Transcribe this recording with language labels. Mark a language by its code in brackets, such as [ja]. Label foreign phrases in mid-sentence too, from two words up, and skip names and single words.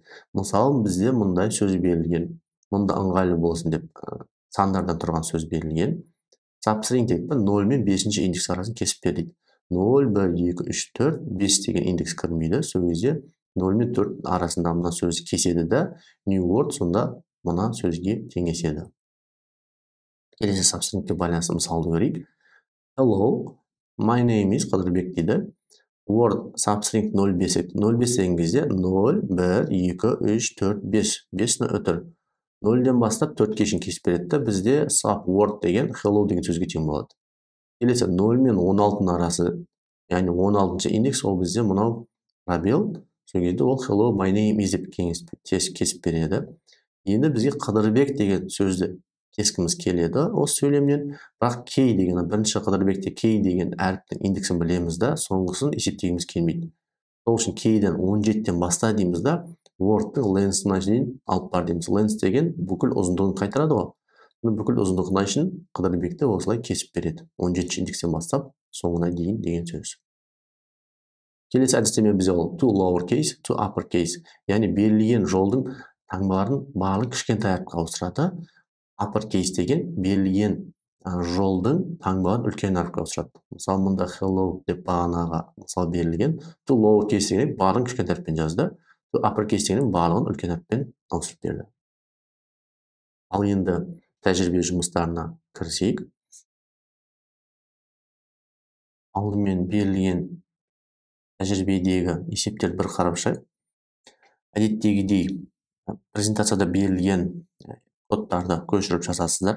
[kk] Мысалы бізде мұндай сөз берілген. Мұнда ыңғайлы болсын деп сандардан тұрған сөз берілген. Substring деп 0 мен 5 индекс арасын кесіп береді. 0, 1, 2, 3, 4, 5 деген индекс кірмейді. Сол кезде 0 мен 4 арасында мына сөзді кеседі де, [en] new word [kk] сонда мына сөзге теңеседі. Келесі substringке байланысты мысалды көрейік. [en] Hello, my name is Қадырбек дейді. [kk] Word substring 05 деген кезде 0, 1, 2, 3, 4, 5. 5-ні өтір. 0-ден бастап 4-ке шейін кесіп береді. Бізде subword деген hello деген сөзге тең болады. Келесі 0 мен 16-ның арасы, яғни 16-шы индекс, ол бізде мұнау пробел. Сол кезде ол [en] hello, my name is [kk] деп кесіп береді. Енді бізге Қадырбек деген сөзді кескіміз келеді осы сөйлемнен. Бірақ кей деген, бірінші Қадырбекте кей деген әріптің индексін білеміз да, соңғысын есептегіміз келмейді. Сол үшін кейден 17-тен баста дейміз да, word'тың length'ына дейін алып бар дейміз. Length деген бүкіл ұзындығын қайтарады ғой. Бүкіл ұзындығына үшін Қадырбекті осылай кесіп береді. 17-ші индекстен бастап соңына дейін деген сөз. Келесі әдістеме бізде ол [en] to lowercase, to uppercase. [kk] Яғни берілген жолдың таңбаларын барлық кішкентай әріпке ауыстырады. Uppercase деген берілген жолдың таңбаларын үлкен әріпке ауыстырады. Мысалы, мұнда hello деп бағанаға мысал берілген. [en] To lowercase [kk] деген барлығын кішкентай әріппен жазды. [en] To uppercase [kk] деген барлығын үлкен әріппен ауыстырып берді. Ал енді тәжірибе жұмыстарына кірісейік. Алдымен берілген тәжірибедегі есептерді бір қарап шығайық. Әдеттегідей презентацияда берілген кодтарды көшіріп жазасыздар.